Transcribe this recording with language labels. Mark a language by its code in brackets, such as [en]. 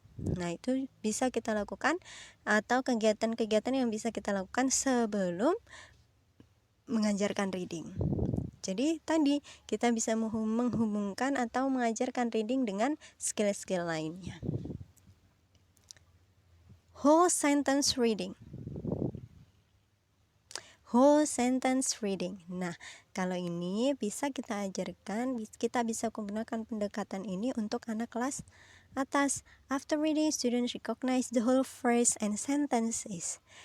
[id] Nah, itu bisa kita lakukan atau kegiatan-kegiatan yang bisa kita lakukan sebelum mengajarkan reading. Jadi tadi kita bisa menghubungkan atau mengajarkan reading dengan skill-skill lainnya. [en] Whole sentence reading. Whole sentence reading. [id] Nah, kalau ini bisa kita ajarkan, kita bisa menggunakan pendekatan ini untuk anak kelas atas. [en] After reading, students recognize the whole phrase and sentences.